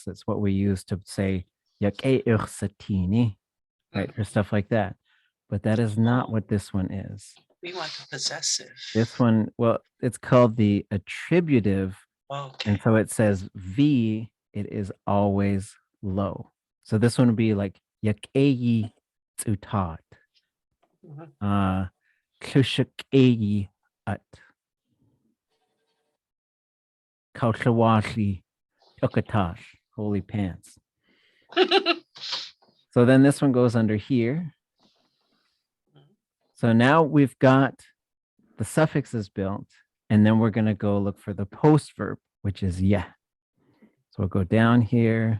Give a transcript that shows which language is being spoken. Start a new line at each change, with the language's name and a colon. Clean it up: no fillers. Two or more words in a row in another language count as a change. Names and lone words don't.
English: That's what we use to say right, or stuff like that. But that is not what this one is. We want the possessive. This one, well, it's called the attributive. Okay. And so it says V, it is always low. So this one would be like
Tlingit: yak t'áa.
English: Mhm. Klushak at. Kaushawashli ukatash. Holy pants. So then this one goes under here. So now we've got the suffixes built, and then we're going to go look for the post verb, which is yeah. So we'll go down here.